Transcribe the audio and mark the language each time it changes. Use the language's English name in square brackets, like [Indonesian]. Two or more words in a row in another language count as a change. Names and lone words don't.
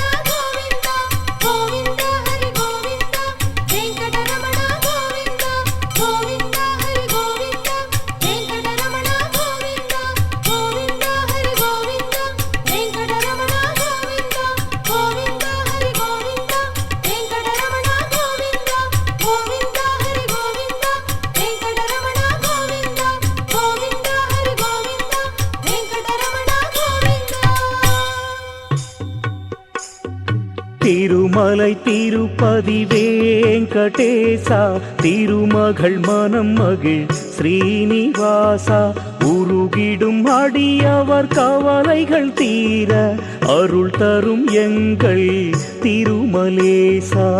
[Sanskrit] ಗೋವಿಂದ ಗೋವಿಂದ ಹರಿ ಗೋವಿಂದ ವೆಂಕಟರಮಣ ಗೋವಿಂದ ಗೋವಿಂದ ಹರಿ ಗೋವಿಂದ ವೆಂಕಟರಮಣ ಗೋವಿಂದ ಗೋವಿಂದ ಹರಿ ಗೋವಿಂದ ವೆಂಕಟರಮಣ ಗೋವಿಂದ ಗೋವಿಂದ ಹರಿ ಗೋವಿಂದ ವೆಂಕಟರಮಣ ಗೋವಿಂದ ಗೋವಿಂದ ಹರಿ ಗೋವಿಂದ ವೆಂಕಟರಮಣ ಗೋವಿಂದ ಗೋವಿಂದ ಹರಿ ಗೋವಿಂದ ವೆಂಕಟರಮಣ ಗೋವಿಂದ. [Tamil] திருமலை திருப்பதி வேங்கடேசா திருமகள் மனம் மகிழ் ஸ்ரீனிவாசா உருகிடும் அடியவர் கவலைகள் தீர அருள் தரும் எங்கள் திருமலேசா